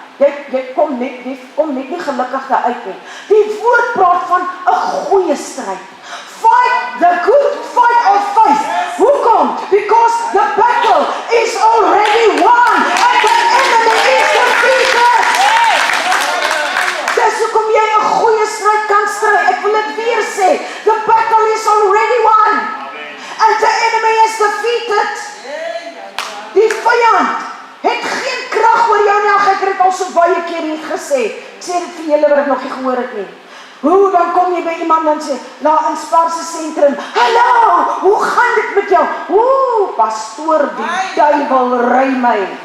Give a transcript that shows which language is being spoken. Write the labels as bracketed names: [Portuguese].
[Afrikaans] Jy kom net nie gelukkig daaruit nie. Die woord praat van 'n goeie stryd. [English] Fight the good fight of faith. [Afrikaans] Hoekom? [English] Because the battle is already won and the enemy is defeated. [Afrikaans] Dis hoekom jy 'n goeie stryd kan stry. Ek wil dit weer sê. [English] The battle is already won and the enemy is defeated. [Afrikaans] Die vyand het geen krag oor jou nie. Ek het dit al so baie keer hier gesê. Ek sê dit vir julle wat ek nog nie gehoor het nie. Dan kom jy by iemand en sê, in Sparse sentrum, hallo, hoe gaan dit met jou? Pastoor, die duiwel ry my.